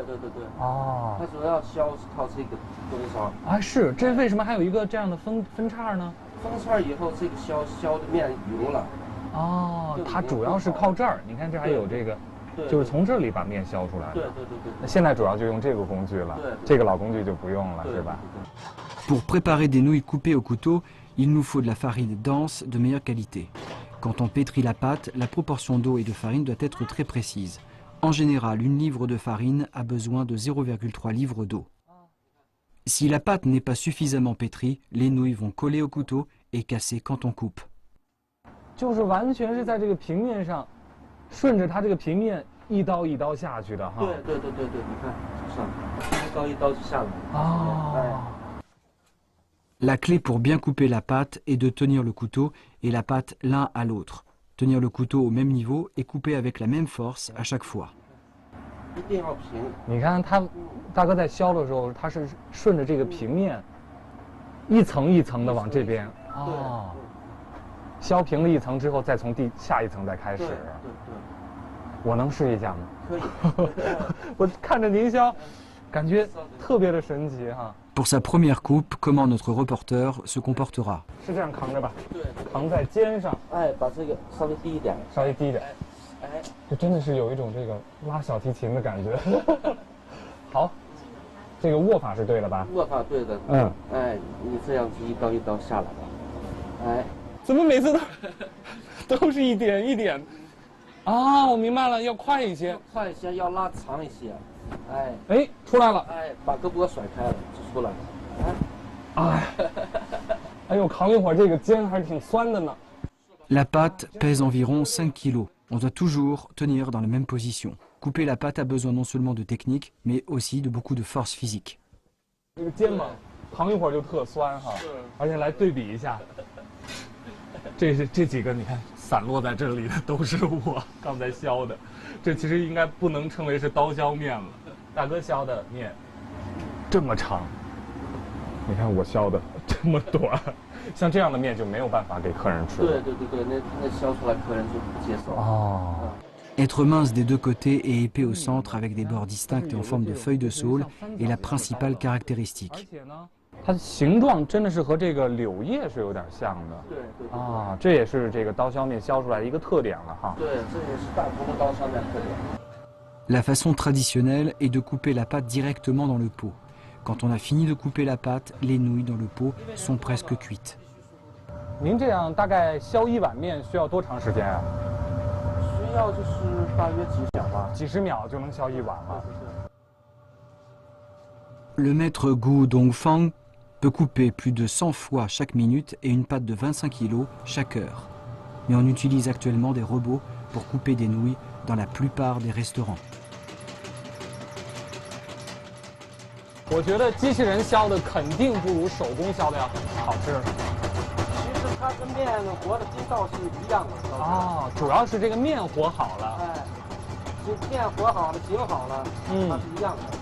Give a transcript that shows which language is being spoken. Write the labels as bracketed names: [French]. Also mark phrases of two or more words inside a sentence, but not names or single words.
[Chinese] 哦，它主要削是靠这个东西啊，是这为什么还有一个这样的分叉呢？分叉以后，这个削的面匀了。哦，它主要是靠这儿，你看这还有这个，就是从这里把面削出来。对。那现在主要就用这个工具了，这个老工具就不用了，是吧？ [French] Pour préparer des nouilles coupées au couteau, il nous faut de la farine dense de meilleure qualité. Quand on pétrit la pâte, la proportion d'eau et de farine doit être très précise. En général, une livre de farine a besoin de 0,3 livres d'eau. Si la pâte n'est pas suffisamment pétrie, les nouilles vont coller au couteau et casser quand on coupe. [Chinese] 就是完全是在这个平面上，顺着它这个平面一刀一刀下去的哈。对，你看，上一刀一刀就下来。哦。 [French] La clé pour bien couper la pâte est de tenir le couteau et la pâte l'un à l'autre. Tenir le couteau au même niveau et couper avec la même force à chaque fois. [Chinese] 一定要平。你看他大哥在削的时候，他是顺着这个平面，一层一层的往这边。哦。削平了一层之后，再从下一层再开始。对。我能试一下吗？可以。我看着您削，感觉特别的神奇哈。 [French] Pour sa première coupe, comment notre reporter se comportera? [Chinese] 是这样扛着吧？对，扛在肩上。哎，把这个稍微低一点。稍微低一点。哎，这真的是有一种这个拉小提琴的感觉。好，这个握法是对的吧？握法对的。哎，你这样子一刀一刀下来吧。哎，怎么每次都是一点一点？啊，我明白了，要快一些，快一些，要拉长一些。哎，出来了。哎，把胳膊甩开了就出来了。哎呦，扛一会儿这个肩还是挺酸的呢。 [French] La pâte pèse environ 5 kg. On doit toujours tenir dans la même position. Couper la pâte a besoin non seulement de technique, mais aussi de beaucoup de force physique. [Chinese] 这个肩膀扛一会儿就特酸哈，而且来对比一下，这几个你看散落在这里的都是我刚才削的，这其实应该不能称为是刀削面了。大哥削的面这么长，你看我削的这么短，像这样的面就没有办法给客人吃。对，那削出来客人就不接受。哦。 [French] Être mince des deux côtés et épais au centre avec des bords distincts et en forme de feuille de saule est la principale caractéristique. [Chinese] 它的形状真的是和这个柳叶是有点像的。对。啊，这也是这个刀削面削出来的一个特点了哈。对，这也是大同的刀削面特点。 [French] La façon traditionnelle est de couper la pâte directement dans le pot. Quand on a fini de couper la pâte, les nouilles dans le pot sont presque cuites. [Chinese] 您这样大概削一碗面需要多长时间啊？需要就是大约几秒吧，几十秒就能削一碗了。 [French] Le maître Gu Dongfang peut couper plus de 100 fois chaque minute et une pâte de 25 kg chaque heure. Mais on utilise actuellement des robots pour couper des nouilles dans la plupart des restaurants. [Chinese] 我觉得机器人削的肯定不如手工削的要好吃。其实它跟面和的筋道是一样的。哦，主要是这个面和好了。哎，这面和好了，筋好了，它是一样的。